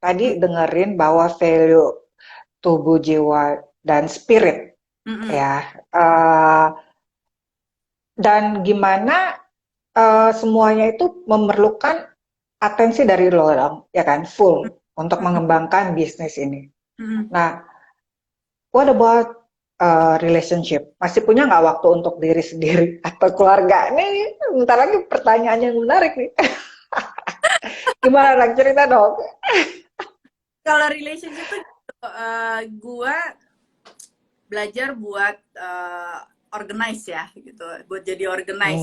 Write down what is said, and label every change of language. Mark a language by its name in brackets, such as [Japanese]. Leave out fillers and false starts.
[Indonesian] Tadi dengerin bahwa value tubuh, jiwa, dan spirit, mm, ya. Dan gimana semuanya itu memerlukan atensi dari lo dong, ya kan, full untuk mm, mengembangkan bisnis ini. mm. [English] Nah, what about relationship? [Indonesian] Masih punya nggak waktu untuk diri sendiri atau keluarga? Nih, bentar lagi pertanyaan yang menarik nih. Gimana, Nang? Cerita dong. Kalau relationship tuh gua belajar buat organize ya gitu, buat jadi organize